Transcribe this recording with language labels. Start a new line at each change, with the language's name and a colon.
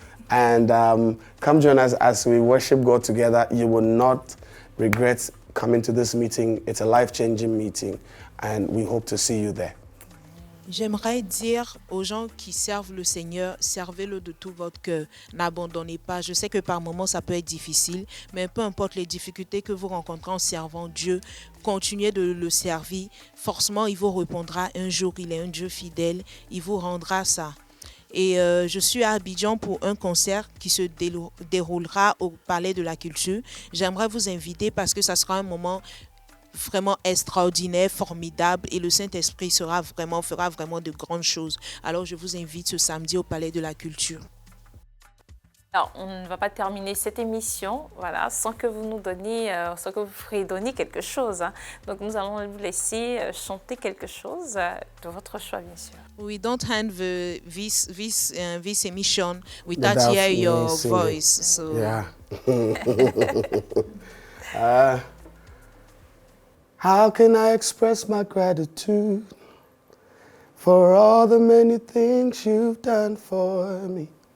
English: And come join us as we worship God together. You will not regret coming to this meeting. It's a life-changing meeting, and we hope to see you there.
French: J'aimerais dire aux gens qui servent le Seigneur, servez-le de tout votre cœur, n'abandonnez pas. Je sais que par moments ça peut être difficile, mais peu importe les difficultés que vous rencontrez en servant Dieu, continuez de le servir. Forcément, il vous répondra un jour, il est un Dieu fidèle, il vous rendra ça. Et je suis à Abidjan pour un concert qui se déroulera au Palais de la Culture. J'aimerais vous inviter parce que ça sera un moment vraiment extraordinaire, formidable, et le Saint-Esprit fera vraiment de grandes choses. Alors je vous invite ce samedi au Palais de la Culture. Alors, on ne va pas terminer cette émission, voilà, sans que vous nous donniez, sans que vous fredonniez quelque chose. Hein. Donc, nous allons vous laisser chanter quelque chose de votre choix, bien sûr.
English: We don't end this emission without Without hear me your singing. voice. So Yeah. How can I express my gratitude for all the many things you've done for me?